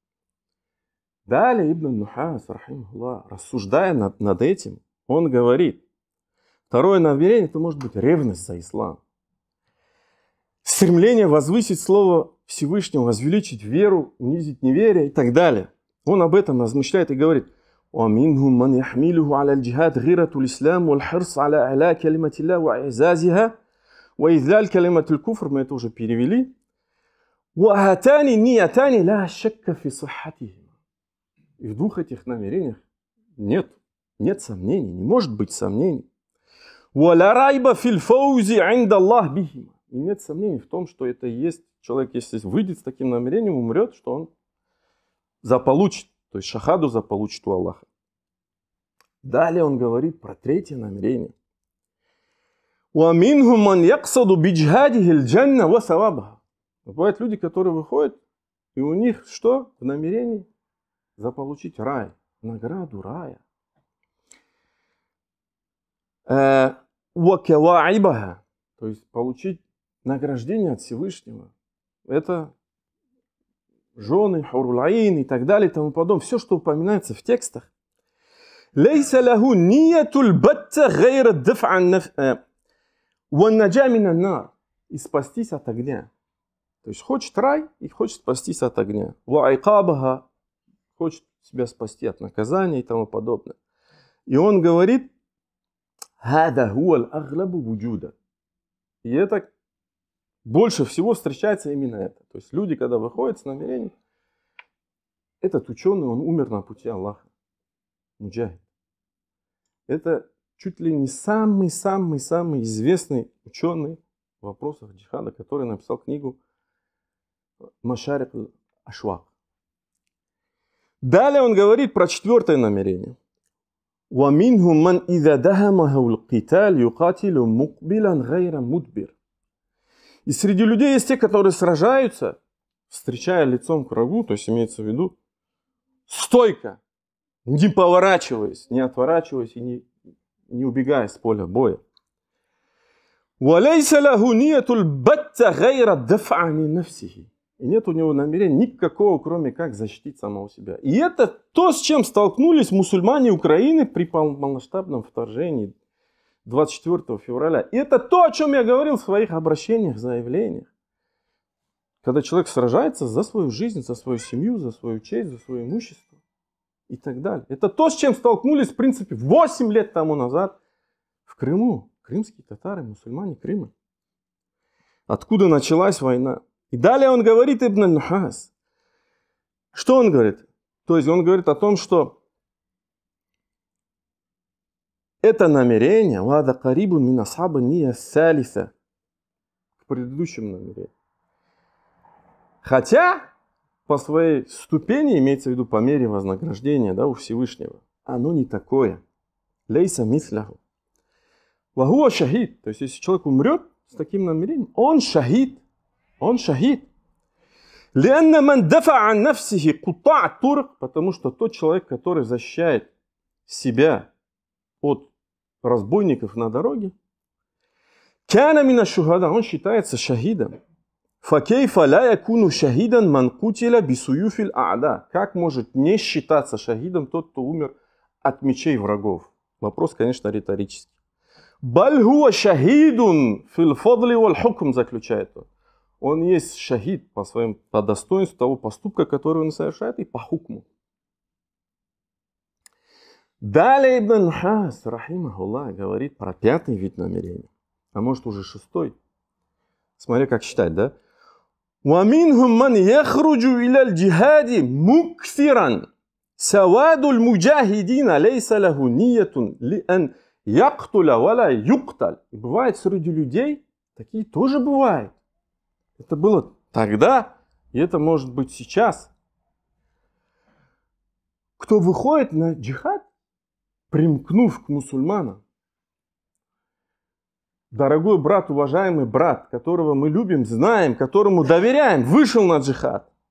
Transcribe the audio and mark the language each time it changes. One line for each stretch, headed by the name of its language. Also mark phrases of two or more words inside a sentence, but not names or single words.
Russian: Далее Ибн Нухас, рахимахуллах, рассуждая над этим, он говорит, второе намерение, это может быть ревность за ислам. Стремление возвысить слово Всевышнего, возвеличить веру, унизить неверие и так далее. Он об этом размышляет и говорит,
Arabic: وَمِنْهُمْ مَنْ يَحْمِلُهُ عَلَى الْجِهَادِ غِيرَةُ الْإِسْلَامِ وَالْحِرْصِ عَلَى أَعْلَى كَلِمَةِ اللَّهِ وَإِعْزَازِهَا وَإِذْلَالِ كَلِمَةِ الْكُفْرِ.
Russian: Мы это уже перевели.
Arabic: وَهَاتَانِ النِّيَّتَانِ لَا شَكَّ فِي صِحَّتِهِمَا.
Russian: И в двух этих намерениях нет сомнений, не может быть сомнений.
Arabic: وَلَا رَيْبَ فِي الْفَوْزِ عِنْدَ اللَّهِ بِهِمَا.
Russian: И нет сомнений в том, что это есть человек, если выйдет с таким намерением, умрет, что он заполучит, то есть шахаду заполучит у Аллаха. Далее он говорит про третье намерение.
Arabic: وَمِنْهُمْ مَنْ يَقْصَدُ بِجْهَادِهِ الْجَنَّةَ وَثَوَابَهَا.
Russian: Бывают люди, которые выходят, и у них что? В намерении заполучить рай, награду рая.
Arabic: وَكَوَاعِبَهَا.
Russian: То есть получить награждение от Всевышнего. Это жены, хурулаин и так далее и тому подобное. Все, что упоминается в текстах.
Arabic: لَيْسَ لَهُ نِيَّةُ الْبَتَّ غَيْرَ الدَّفْعَ وَالنَّجَاءِ مِنَ النَّارِ.
Russian: И спастись от огня. То есть хочет рай и хочет спастись от огня.
Arabic: وَعِقَابَهَا.
Russian: Хочет себя спасти от наказания и тому подобное. И он говорит,
Arabic: هَذَا هُوَ الْأَغْلَبُ وُجُودًا.
Russian: И это больше всего встречается именно это. То есть люди, когда выходят с намерением, этот ученый, он умер на пути Аллаха. Муджахид. Это чуть ли не самый-самый-самый известный ученый в вопросах джихада, который написал книгу Машарик Ашвак. Далее он говорит про четвертое намерение.
Arabic: وَمِنْهُمْ مَنْ إِذَا دَهَمَهُ الْقِتَالِ يُقَاتِلُ مُقْبِلًا غَيْرَ مُدْبِرٍ.
Russian: И среди людей есть те, которые сражаются, встречая лицом к врагу, то есть имеется в виду стойко, не поворачиваясь, не отворачиваясь и не убегая с поля боя.
Arabic: وَلَيْسَ لَهُ نِيَّةُ الْبَتَّ غَيْرَ الدَّفْعِ عَنِ نَفْسِهِ.
Russian: И нет у него намерения никакого, кроме как защитить самого себя. И это то, с чем столкнулись мусульмане Украины при полномасштабном вторжении 24 февраля. И это то, о чем я говорил в своих обращениях, заявлениях. Когда человек сражается за свою жизнь, за свою семью, за свою честь, за свое имущество и так далее. Это то, с чем столкнулись, в принципе, 8 лет тому назад в Крыму. Крымские татары, мусульмане Крыма. Откуда началась война? И далее он говорит, Ибн Нухас. Что он говорит? То есть он говорит о том, что это намерение,
Arabic: وهذا قريب من أصحاب نية ثالثة,
Russian: к предыдущему намерению. Хотя по своей ступени, имеется в виду по мере вознаграждения, да, у Всевышнего, оно не такое.
Arabic: ليس مثله. وهو شهيد.
Russian: То есть если человек умрет с таким намерением, он шахид. Он шахид. Потому что тот человек, который защищает себя от разбойников на дороге, он считается шахидом. Как может не считаться шахидом тот, кто умер от мечей врагов. Вопрос, конечно, риторический.
Arabic: بل هو شهيد في الفضل والحكم,
Russian: заключает он. Он есть шахид по достоинству того поступка, который он совершает, и по хукму. Далее Ибн Нухас, рахимахуллах, говорит про пятый вид намерения. А может уже шестой. Смотри, как читать, да?
Arabic: وَمِنْهُمْ مَنْ يَخْرُجُ إِلَى الْجِهَادِ مُكْثِرًا سَوَادُ الْمُجَاهِدِينَ لَيْسَ لَهُ نِيَّةٌ لِأَنْ يَقْتُلَ وَلَا يُقْتَلْ.
Russian: И бывает среди людей, такие тоже бывают. Это было тогда, и это может быть сейчас. Кто выходит на джихад, примкнув к мусульманам. Дорогой брат, уважаемый брат, которого мы любим, знаем, которому доверяем, вышел на джихад.